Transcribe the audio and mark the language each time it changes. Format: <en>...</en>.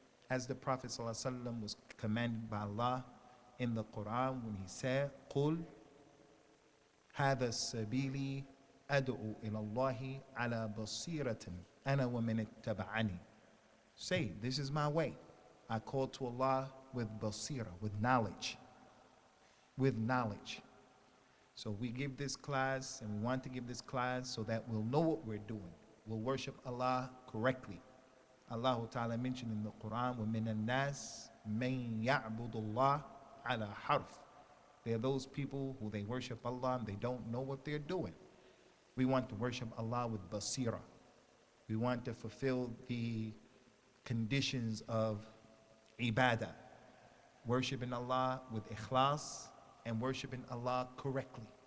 <en>As the Prophet ﷺ was commanded by Allah in the Quran when he said,</en> <ar>قُلْ هذا السبيل أدعو إلى الله على بصيرة أنا ومن اتبعني.</ar> <en>Say, this is my way. I call to Allah with basira, with knowledge. With knowledge. So we give this class, and we want to give this class so that we'll know what we're doing. We'll worship Allah correctly. Allah Ta'ala mentioned in the Quran,</en> <ar>وَمِنَ النَّاسِ مَن يَعْبُدُ اللَّهِ عَلَى حَرْفٍ.</ar> <en>There are those people who they worship Allah and they don't know what they're doing. We want to worship Allah with basira. We want to fulfill the conditions of ibadah. Worshiping Allah with ikhlas and worshiping Allah correctly.</en>